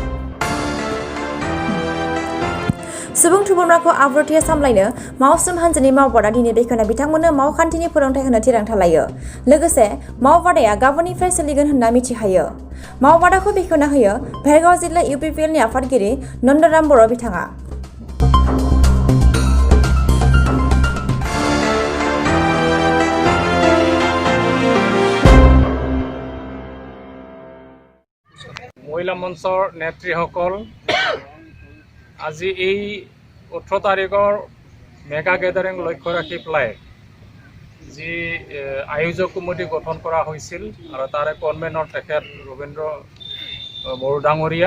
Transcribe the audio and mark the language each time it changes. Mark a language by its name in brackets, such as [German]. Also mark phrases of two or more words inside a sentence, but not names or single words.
[Bodo] सुबुं थुबुरमाखौ आब्रुथियै सामलायनो मावसोम हान्जानि मावबादा दिनै बेखेवना बिथांमोननो मावखान्थिनि फोरोंथाय होनो थिरांथा लायो। लोगोसे मावबादाया गाबोननिफ्राय सोलिगोन होनना मिथिहायो। मावबादाखौ बेखेवना होयो भेरगाव जिल्ला UPPLनि आफादगिरि नन्दराम बर' बिथाङा। [Assamese] মহিলা মঞ্চৰ নেত্ৰীসকল, আজি এই 18 তাৰিখৰ [English] mega gathering [Assamese] লক্ষ্য ৰাখি পেলাই যি আয়োজক কমিটি গঠন কৰা হৈছিল আৰু তাৰে কনভেনৰ তেখেত ৰবীন্দ্ৰ বড়ো ডাঙৰীয়া।